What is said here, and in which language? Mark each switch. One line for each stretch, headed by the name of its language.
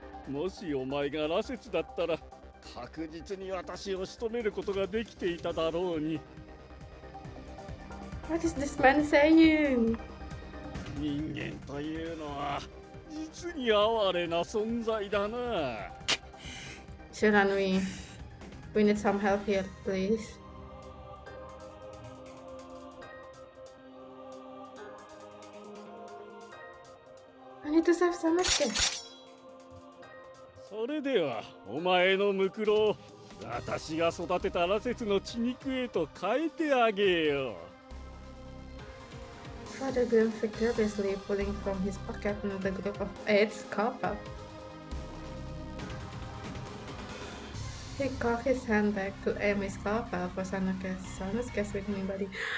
Japanese: もしお前が羅刹だったら確実に私を仕留めることができていただろうに。
English: What is this man saying?
Japanese: 人間というのは実に哀れな存在だな。
English: Shouldn't we? We need some help here, please. I need to save Sanosuke.
Japanese: それではお前のムクロを私が育てた羅刹の血肉へと変えてあげよう。
English: Father grinned victoriously, pulling from his pocket another group of 8 scalpel. He cocked his hand back to aim his scalpel for Sanosuke's weakening body.